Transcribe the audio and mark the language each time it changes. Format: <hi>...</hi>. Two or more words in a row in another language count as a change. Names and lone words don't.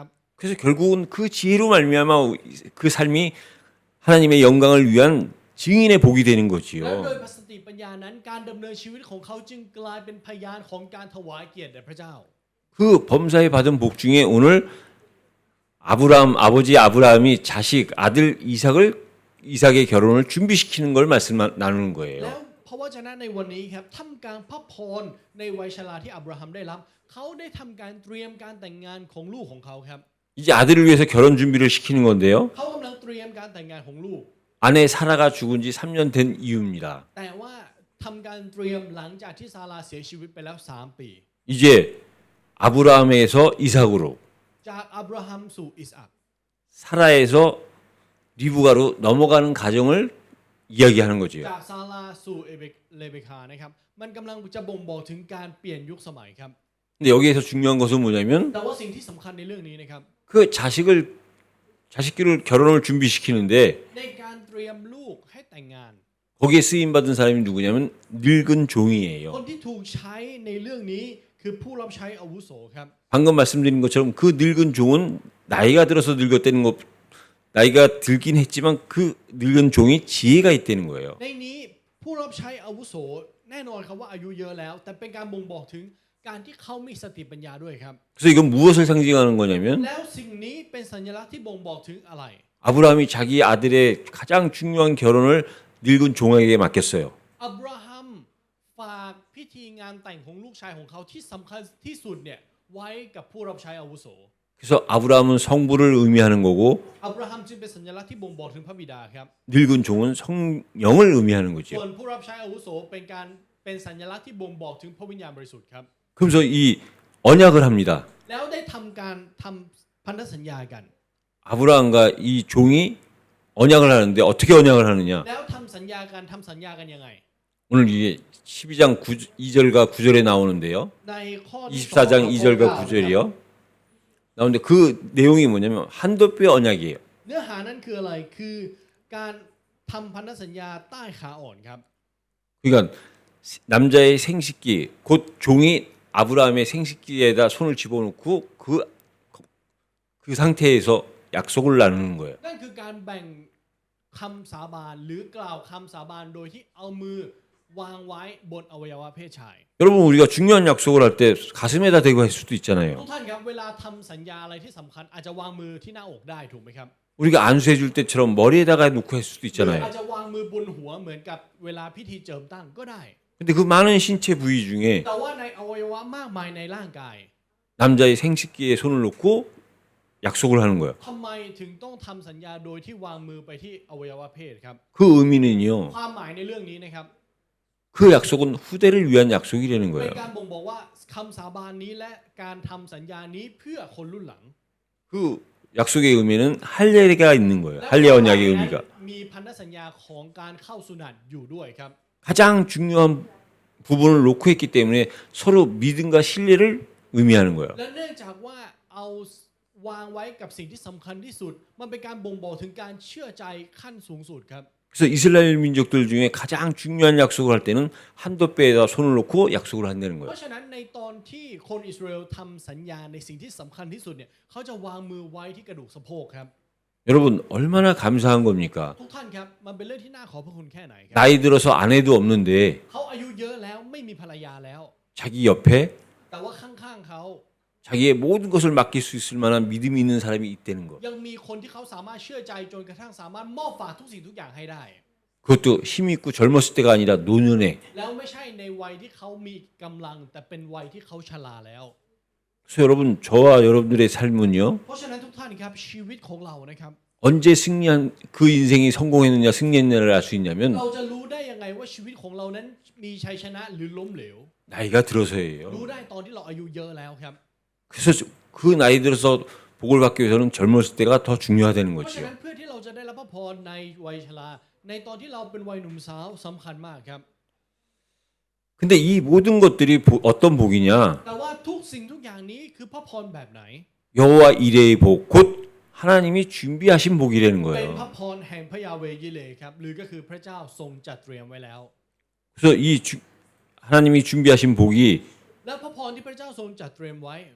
<ko>그래서 결국은 그 지혜로 말미암아 그 삶이 하나님의 영광을 위한 증인의 복이 되는</ko> <th>และโดย</th> <ko>거지요.</ko> <th>สติปัญญานั้นการดำเนินชีวิตของเขาจึงกลายเป็นพยานของการถวายเกียรติแด่พระเจ้า</th> <ko>그 범사에 받은 복 중에 오늘 아버지 아브라함이 아들 이삭의 결혼을 준비시키는 걸 말씀 나누는</ko> <th>แล้ว</th> <ko>거예요.</ko> <th>พระวจนะในวันนี้ครับท่ามกลางพระพรในวัยชราที่อับราฮัมได้รับเขาได้ทำการเตรียมการแต่งงานของลูกของเขาครับ</th> <ko>이제 아들을 위해서 결혼 준비를 시키는 건데요.</ko> <th>เขากำลังเตรียมการแต่งงานของลูก</th> <ko>아내 사라가 죽은 지 3년 된 이유입니다.</ko> <th>แต่ว่าทำการเตรียมหลังจากที่ซาราเสียชีวิตไปแล้ว3 ปี</th> <ko>이제 아브라함에서 이삭으로</ko> <th>จากอับราฮัมสู่อิสอัค</th> <ko>사라에서 리브가로 넘어가는 과정을 이야기하는 거지요.</ko> <th>จากซาราสู่เลเบคานะครับมันกำลังจะบ่งบอกถึงการเปลี่ยนยุคสมัยครับ</th> <ko>근데 여기에서 중요한 것은 뭐냐면</ko> <th>แต่ว่าสิ่งที่สำคัญในเรื่องนี้นะครับ</th> <ko>그 자식을 결혼을 준비시키는데</ko> <th>ในการเตรียมลูกให้แต่งงาน</th> <ko>거기에 쓰임 받은 사람이 누구냐면 늙은 종이에요.</ko> <th>คนที่ถูกใช้ในเรื่องนี้คือผู้รับใช้อาวุโสครับ</th> <ko>방금 말씀드린 것처럼 그 늙은 종은 나이가 들어서 늙었다는 것, 나이가 들긴 했지만 그 늙은 종이 지혜가 있다는 거예요.</ko> <th>ในนี้ผู้รับใช้อาวุโสแน่นอนครับว่าอายุเยอะแล้ว แต่เป็นการบ่งบอกถึงการที่เขามีสติปัญญาด้วยครับ</th> <ko>그래서 이건 무엇을 상징하는 거냐면</ko> <th>แล้วสิ่งนี้เป็นสัญลักษณ์ที่บ่งบอกถึงอะไร</th> <ko>아브라함이 자기 아들의 가장 중요한 결혼을 늙은 종에게 맡겼어요.</ko> <th>อับราฮัมฝากพิธีงานแต่งของลูกชายของเขาที่สำคัญที่สุดเนี่ยไว้กับผู้รับใช้อาวุโส</th> <ko>그래서 아브라함은 성부를 의미하는 거고</ko> <th>อับราฮัมจึงเป็นสัญลักษณ์ที่บ่งบอกถึงพระบิดาครับ</th> <ko>늙은 종은 성령을 의미하는</ko> <th>ส่ว</th> <ko>거죠.</ko> <th>นผู้รับใช้อาวุโสเป็นสัญลักษณ์ที่บ่งบอกถึงพระวิญญาณบริสุทธิ์ครับ</th> <ko>그래서 이 언약을 합니다.</ko> <th>แล้วได้ทำการทำพันธสัญญากัน</th> <ko>아브라함과 이 종이 언약을 하는데 어떻게 언약을 하느냐?</ko> <th>แล้วทำสัญญากันยังไง</th> <ko>오늘 이게 12장 2절과 9절에 나오는데요.</ko> <th>ในข้อที่</th> <ko>24장 2절과 9절이요. 나오는데 그 내용이 뭐냐면 한돛뼈 언약이에요.</ko> <th>เนื้อหานั้นคืออะไรคือการทำพันธสัญญาใต้ขาอ่อนครับ</th> <ko>그러니까 남자의 생식기 곧 종이 아브라함의 생식기에다 손을 집어넣고 그 상태에서 약속을 나누는 거예요.</ko> <th>นั่นคือการแบ่งคำสาบานหรือกล่าวคำสาบานโดยที่เอามือวางไว้บนอวัยวะเพศชาย</th> <ko>여러분 우리가 중요한 약속을 할 때 가슴에다 대고 할 수도</ko> <th>ทุก</th> <ko>있잖아요.</ko> <th>ท่านครับเวลาทำสัญญาอะไรที่สำคัญอาจจะวางมือที่หน้าอกได้ถูกไหมครับ</th> <ko>우리가 안수해 줄 때처럼 머리에다가 놓고 할 수도</ko> <th>หรือ</th> <ko>있잖아요.</ko> <th>อาจจะวางมือบนหัวเหมือนกับเวลาพิธีเจิมตั้งก็ได้</th> <ko>근데 그 많은 신체 부위 중에</ko> <th>แต่ว่าในอวัยวะมากมายในร่างกาย</th> <ko>남자의 생식기에 손을 놓고 약속을 하는 거예요.</ko> <th>ทำไมถึงต้องทำสัญญาโดยที่วางมือไปที่อวัยวะเพศครับ</th> <ko>그 의미는요.</ko> <th>ความหมายในเรื่องนี้นะครับ</th> <ko>그 약속은 후대를 위한 약속이라는</ko> <th>เป็น</th> <ko>거예요.</ko> <th>การบ่งบอกว่าคำสาบานนี้และการทำสัญญานี้เพื่อคนรุ่นหลัง</th> <ko>그 약속의 의미는 할례가 있는 거예요. 할례 언약의 의미가.</ko> <th>มีพันธสัญญาของการเข้าสุนัตอยู่ด้วยครับ</th> <ko>가장 중요한 부분을 놓고 했기 때문에 서로 믿음과 신뢰를 의미하는 거예요.</ko> <th>และเนื่องจากว่าเอาวางไว้กับสิ่งที่สำคัญที่สุด มันเป็นการบ่งบอกถึงการเชื่อใจขั้นสูงสุดครับ</th> <ko>그래서 이스라엘 민족들 중에 가장 중요한 약속을 할 때는 한돛배에다 손을 놓고 약속을 한다는</ko> <th>เพ</th> <ko>거예요.</ko> <th>ราะฉะนั้นในตอนที่คนอิสราเอลทำสัญญาในสิ่งที่สำคัญที่สุดเนี่ยเขาจะวางมือไว้ที่กระดูกสะโพกครับ</th> <ko>여러분 얼마나 감사한 겁니까?</ko> <th>ทุกท่านครับมันเป็นเรื่องที่น่าขอบพระคุณแค่ไหนครั</th> <ko>나이 들어서 아내도 없는데</ko> <th>เขาอายุเยอะแล้วไม่มีภรรยาแล้ว</th> <ko>자기 옆에</ko> <th>แต่ว่าข้างๆเขา</th> <ko>자기의 모든 것을 맡길 수 있을 만한 믿음이 있는 사람이 있다는 것.</ko> <th>ยังมีคนที่เขาสามารถเชื่อใจจนกระทั่งสามารถมอบฝากทุกสิ่งทุกอย่างให้ได้</th> <ko>그것도 힘 있고 젊었을 때가 아니라 노년에.</ko> <th>แล้วไม่ใช่ในวัยที่เขามีกำลังแต่เป็นวัยที่เขาชราแล้ว</th> <ko>그래서 여러분 저와 여러분들의 삶은요.</ko> <th>เพราะฉะนั้นทุกท่านครับชีวิตของเรานะครับ</th> <ko>언제 승리한 그 인생이 성공했느냐 승리했느냐를 알 수 있냐면</ko> <th>เราจะรู้ได้ยังไงว่าชีวิตของเรานั้นมีชัยชนะหรือล้มเหลว</th> <ko>나이가 들어서예요.</ko> <th>รู้ได้ตอนที่เราอายุเยอะแล้วครับ</th> <ko>그래서 그 나이 들어서 복을 받기 위해서는 젊었을 때가 더 중요하다는</ko> <th>เพราะฉะนั้น</th> <ko>거지요.</ko> <th>เพื่อที่เราจะได้รับพระพรในวัยชราในตอนที่เราเป็นวัยหนุ่มสาวสำคัญมากครับ</th> <ko>근데 이 모든 것들이 어떤 복이냐?</ko> <th>แต่ว่าทุกสิ่งทุกอย่างนี้คือพระพรแบบไหน</th> <ko>여호와 이레의 복, 곧 하나님이 준비하신 복이라는</ko> <th>เป็น</th> <ko>거예요.</ko> <th>พระพรแห่งพระยาเวยิเลครับหรือก็คือพระเจ้าทรงจัดเตรียมไว้แล้ว</th> <ko>그래서 이 하나님이 준비하신 복이</ko> <th>และพระพรที่พระเจ้าทรงจัดเตรียมไว้</th>